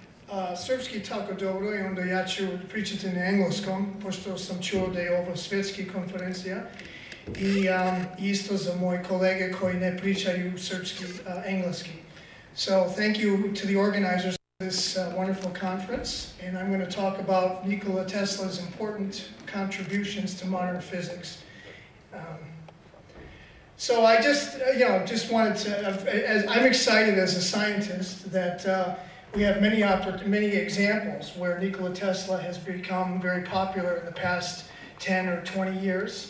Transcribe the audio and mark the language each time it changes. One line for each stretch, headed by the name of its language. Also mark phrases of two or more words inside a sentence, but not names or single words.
Serbian: Srpski tako dobro i onda ja ću pričati na engleskom, pošto sam čuo da je ovo svjetski konferencija. I isto za moje kolege koji ne pričaju srpski, engleski.
English: So thank you to the organizers of this wonderful conference, and I'm going to talk about Nikola Tesla's important contributions to modern physics. So I just wanted to, I'm excited as a scientist that we have many examples where Nikola Tesla has become very popular in the past 10 or 20 years.